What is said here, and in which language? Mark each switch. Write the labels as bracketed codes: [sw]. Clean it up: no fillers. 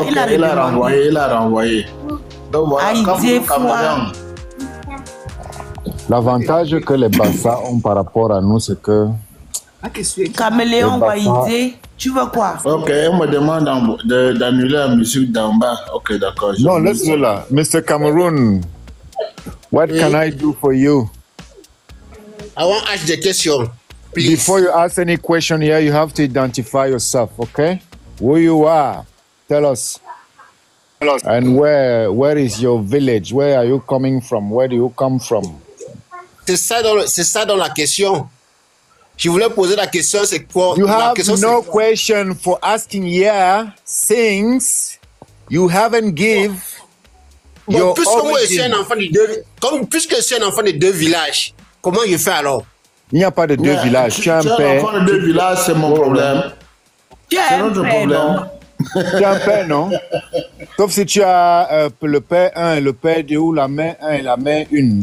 [fr] okay, il a renvoyé. Donc voilà, Cameroun. L'avantage que les Bassa ont par rapport à nous, c'est que... Caméléon Waïdé, tu veux quoi? Ok, on me demande d'annuler la musique d'en bas. Ok, d'accord. Non, laisse-le là. Mr. [en] Cameroun, what can I do for you? I want to ask the question, please. Before you ask any question here, you have to identify yourself, okay? Who you are. Tell us. And where is your village? Where are you coming from? Where do you come from? [fr] C'est ça dans la question. Je voulais poser la question, c'est quoi? [en] You have no question for asking here since you haven't give your origin. [fr] Puisque je suis un enfant de 2 villages, comment je fais alors? Il n'y a pas de 2 villages. Tu es un père. Enfant de 2 villages, c'est mon problème. C'est notre problème. Tu es un père, non? Sauf si tu as le père 1 et le père 2 ou la mère 1 et la mère 1.